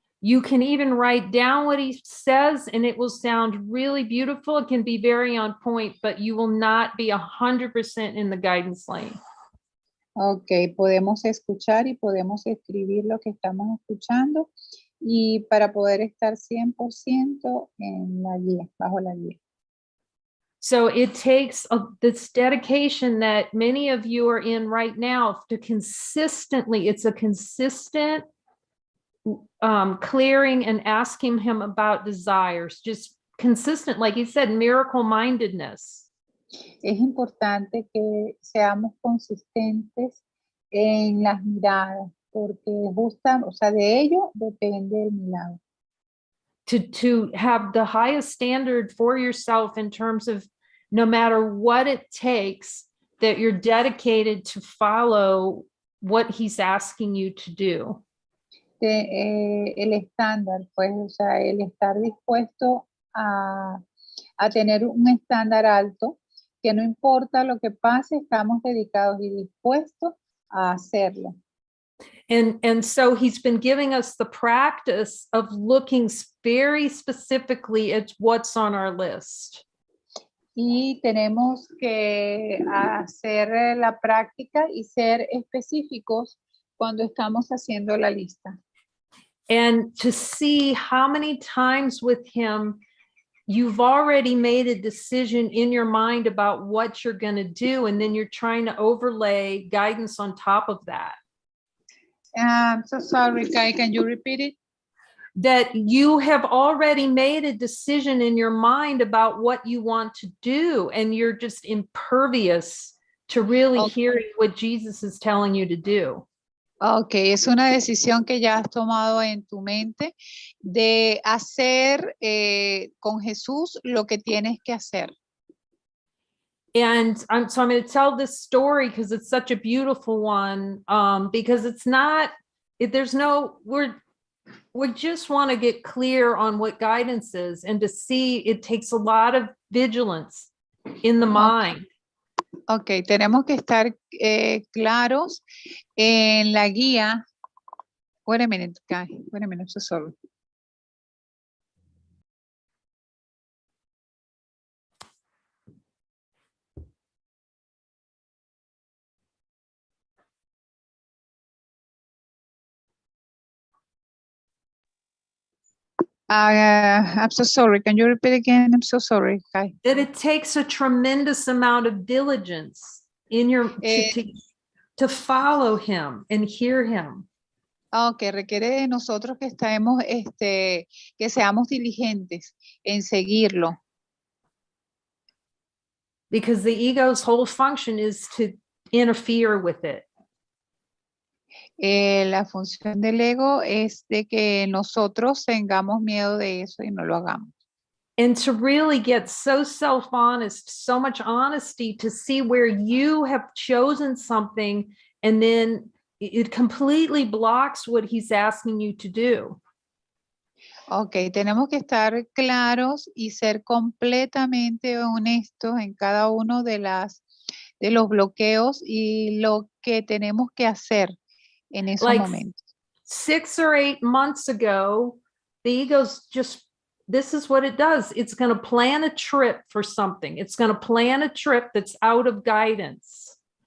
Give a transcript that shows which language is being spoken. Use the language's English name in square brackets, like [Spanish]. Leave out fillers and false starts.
[English] You can even write down what he says and it will sound really beautiful. It can be very on point, but you will not be 100% in the guidance lane. [Spanish] Ok, podemos escuchar y podemos escribir lo que estamos escuchando y para poder estar 100% en la guía, bajo la guía. [English] So it takes this dedication that many of you are in right now to consistently, it's a consistent clearing and asking him about desires, just consistent, like you said, miracle mindedness. [Spanish] Es importante que seamos consistentes en las miradas, porque o sea, de ello depende el milagro. [English] To have the highest standard for yourself in terms of no matter what it takes, that you're dedicated to follow what he's asking you to do. [Spanish] El estándar, pues, o sea, el estar dispuesto a tener un estándar alto, que no importa lo que pase, estamos dedicados y dispuestos a hacerlo. [English] And so he's been giving us the practice of looking very specifically at what's on our list. [Spanish] Y tenemos que hacer la práctica y ser específicos cuando estamos haciendo la lista. [English] And to see how many times with him you've already made a decision in your mind about what you're going to do, and then you're trying to overlay guidance on top of that. I'm so sorry, Kai, can you repeat it? That you have already made a decision in your mind about what you want to do, and you're just impervious to really hearing what Jesus is telling you to do. [Spanish] Ok, es una decisión que ya has tomado en tu mente de hacer con Jesús lo que tienes que hacer. [English] And so I'm going to tell this story because it's such a beautiful one, because it's not, there's no, we just want to get clear on what guidance is, and to see it takes a lot of vigilance in the mind. [Spanish] Ok, tenemos que estar claros en la guía. [English] Wait a minute, Kai. Wait a minute, I'm so sorry. I'm so sorry. Can you repeat again? I'm so sorry, Kai. That it takes a tremendous amount of diligence in your to follow him and hear him. [Spanish] Que requiere de nosotros que estemos, que seamos diligentes en seguirlo. [English] Because the ego's whole function is to interfere with it. [Spanish] La función del ego es de que nosotros tengamos miedo de eso y no lo hagamos. [English] And to really get so self-honest, so much honesty to see where you have chosen something and then it completely blocks what he's asking you to do. [Spanish] Ok, tenemos que estar claros y ser completamente honestos en cada uno de los bloqueos y lo que tenemos que hacer en esos momentos. [English] 6 or 8 months ago, the ego's just, this is what it does. It's going to plan a trip for something. It's going to plan a trip that's out of guidance.